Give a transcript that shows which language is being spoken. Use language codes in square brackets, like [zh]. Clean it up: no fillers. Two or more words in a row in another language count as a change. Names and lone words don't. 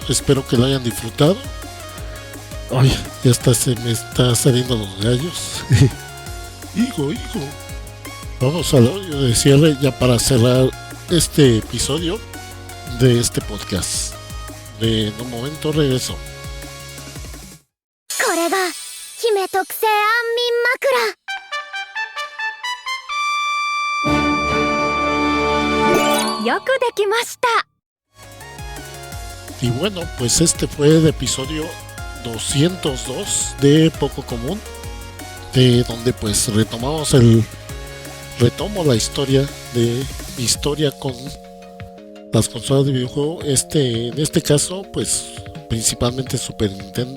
[es] Espero que lo hayan disfrutado. Ay, ya se me está saliendo los gallos. hijo. Vamos al audio de cierre ya para cerrar este episodio de este podcast. En un momento regreso. [ja] これが姫特製安眠枕。よくできました。 [es] Y bueno, pues este fue el episodio 202 de Poco Común, donde pues retomo la historia de mi historia con las consolas de videojuego, en este caso pues principalmente Super Nintendo.